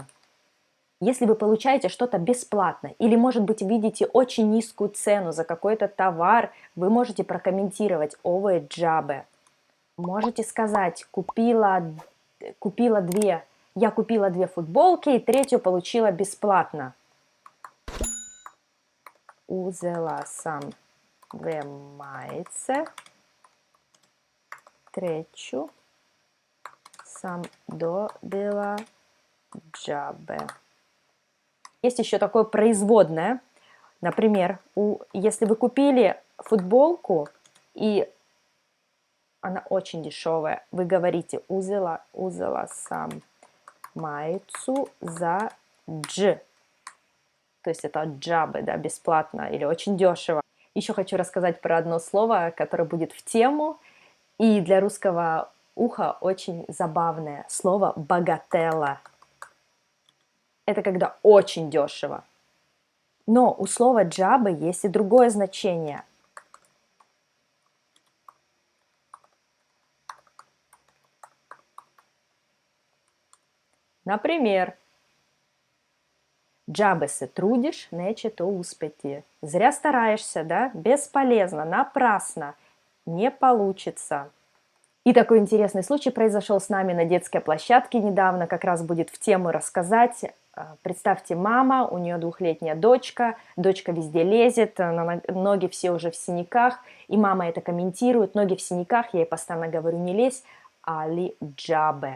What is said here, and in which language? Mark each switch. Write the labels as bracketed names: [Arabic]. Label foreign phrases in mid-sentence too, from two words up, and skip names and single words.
[Russian] Если вы получаете что-то бесплатно или, может быть, видите очень низкую цену за какой-то товар, вы можете прокомментировать [Serbian] «ове джабе». [Russian] Можете сказать я купила две футболки и третью получила бесплатно. [Serbian] Uzela sam dve majice, treću sam dobila džabe. [Russian] Есть еще такое производное. Например, если вы купили футболку и она очень дешевая, вы говорите [Serbian] uzela sam majicu za dž. [Russian] То есть это джабы, да, бесплатно или очень дешево. Еще хочу рассказать про одно слово, которое будет в тему и для русского уха очень забавное. Слово «богателла». Это когда очень дешево. Но у слова джабы есть и другое значение. [Serbian] Например, «Джабе се трудиш, neće to uspjeti». [Russian] Зря стараешься, да? Бесполезно, напрасно, не получится. И такой интересный случай произошел с нами на детской площадке недавно, как раз будет в тему рассказать. Представьте, мама, у нее 2-летняя дочка везде лезет, ноги все уже в синяках, и мама это комментирует, ноги в синяках, я ей постоянно говорю, не лезь, [Serbian] али джабе.